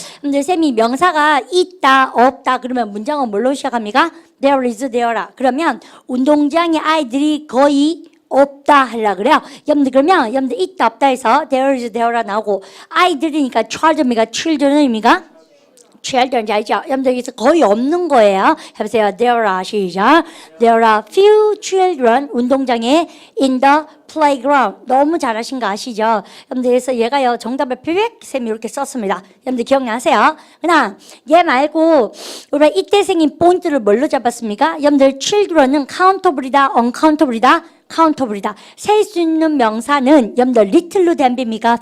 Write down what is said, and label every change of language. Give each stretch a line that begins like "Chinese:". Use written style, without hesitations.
Korean: 근데 쌤이 명사가 있다, 없다 그러면 문장은 뭘로 시작합니까?
English: There is, there라.
Korean: 그러면 운동장에 아이들이 거의 없다 하려 그래요. 여러분들 그러면 여러분들 있다 없다 해서
English: there is,
Korean: there라 나오고 아이들이니까 children입니까? children입니까? children 알죠? 여러분들 여기서 거의 없는 거예요. 해보세요.
English: There are 시작. There are few children
Korean: 운동장에
English: in the playground.
Korean: 너무 잘하신 거 아시죠? 여러분들 그래서 얘가요 정답을 쌤이 이렇게 썼습니다. 여러분들 기억나세요? 그냥 얘 말고 우리가 이때 생긴 포인트를 뭘로 잡았습니까? 여러분들 children은 countable이다, uncountable이다. 카운터블이다. 셀 수 있는 명사는 여러분들 little로 댐깁니까?